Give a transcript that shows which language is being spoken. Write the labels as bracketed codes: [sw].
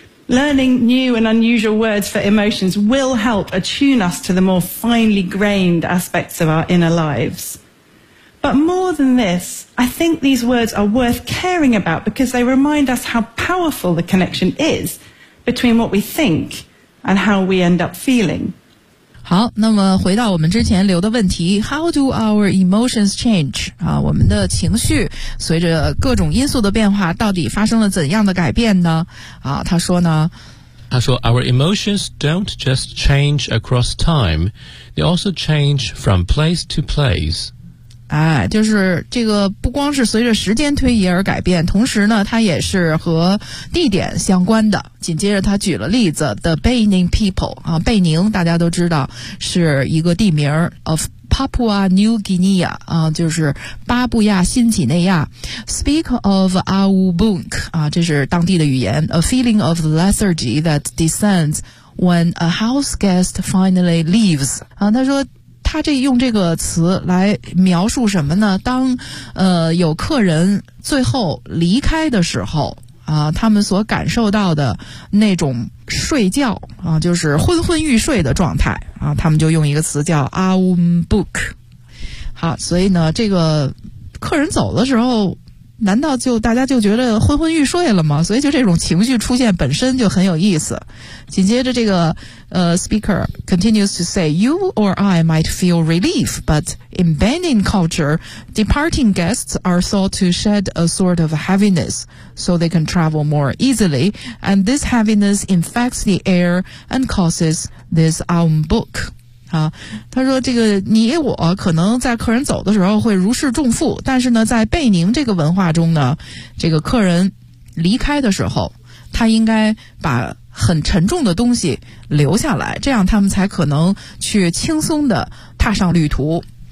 [en] Learning new and unusual words for emotions will help attune us to the more finely grained aspects of our inner lives. But more than this, I think these words are worth caring about because they remind us how powerful the connection is between what we think and how we end up feeling. [zh] 好，那么回到我们之前留的问题 ， [en] How do our emotions change？ [zh] 啊，我们的情绪随着各种因素的变化，到底发生了怎样的改变呢？啊，他说呢，他说 [en] ，Our emotions don't just change across time, they also change from place to place。 [zh] 哎，就是这个不光是随着时间推移而改变，同时呢，它也是和地点相关的。紧接着他举了例子 ， [en] The Baining people [zh] 啊，贝宁大家都知道是一个地名 ，of Papua New Guinea 啊，就是巴布亚新几内亚。 [en] Speak of awubuk 啊， [zh] 这是当地的语言 [en] ，a feeling of lethargy that descends when a house guest finally leaves 啊， [zh] 他说。他这用这个词来描述什么呢？当有客人最后离开的时候啊，他们所感受到的那种睡觉啊，就是昏昏欲睡的状态啊，他们就用一个词叫 awubuk。好，所以呢，这个客人走的时候，难道就大家就觉得昏昏欲睡了吗？所以就这种情绪出现本身就很有意思。紧接着这个 [en] speaker continues to say, you or I might feel relief, but in Benin culture, departing guests are thought to shed a sort of heaviness so they can travel more easily, and this heaviness infects the air and causes this unbook. [zh] 啊，他说这个你我可能在客人走的时候会如释重负，但是呢在贝宁这个文化中呢，这个客人离开的时候他应该把很沉重的东西留下来，这样他们才可能去轻松地踏上旅途。